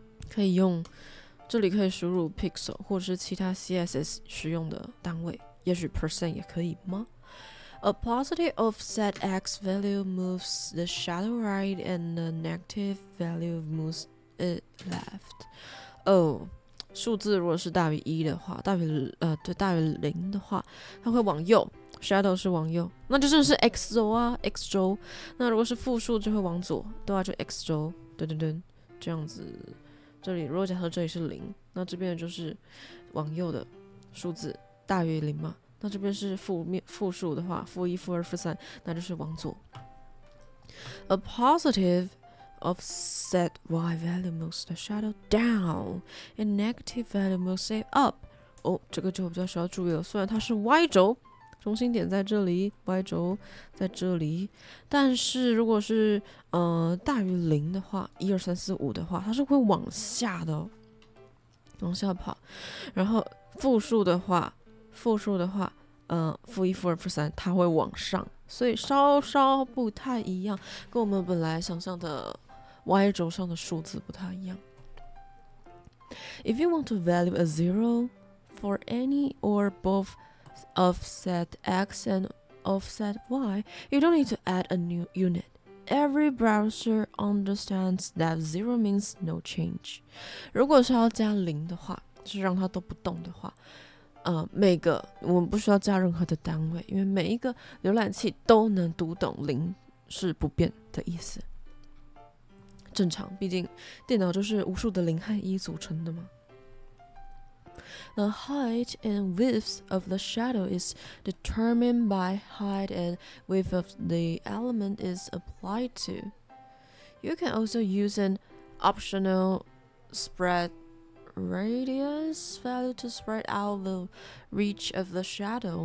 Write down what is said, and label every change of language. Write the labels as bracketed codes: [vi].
[zh] 可以用，这里可以输入 pixel 或是其他 CSS 使用的单位，也许 percent 也可以吗？ [en] A positive offset x value moves the shadow right and the negative value moves it left. [zh] 数字如果是大于1的话，大于0的话，它会往右 ，shadow 是往右，那就真的是 x 轴啊 ，x 轴。那如果是负数就会往左，对啊，就 x 轴，对，这样子。这里如果假设这里是0，那这边就是往右的数字大于0嘛。那这边是负数的话，负1、负2、负3，那就是往左。 [en] A positive offset y value moves the shadow down, and negative value moves it up. [zh] 这个就比较需要注意了。虽然它是 y 轴，中心点在这里 ，y 轴在这里，但是如果是大于0的话，1、2、3、4、5的话，它是会往下的哦，往下跑。然后负数的话，负1、负2、负3，它会往上，所以稍稍不太一样，跟我们本来想象的 y 轴上的数字不太一样。 [en] If you want to value a 0 for any or both offset x and offset y, you don't need to add a new unit. every browser understands that zero means no change. [zh] 如果是要加零的话，就是让它都不动的话，每个我们不需要加任何的单位，因为每一个浏览器都能读懂零是不变的意思。正常，毕竟电脑就是无数的零和一组成的嘛。 [en] The height and width of the shadow is determined by height and width of the element is applied to. You can also use an optional spread radius value to spread out the reach of the shadow.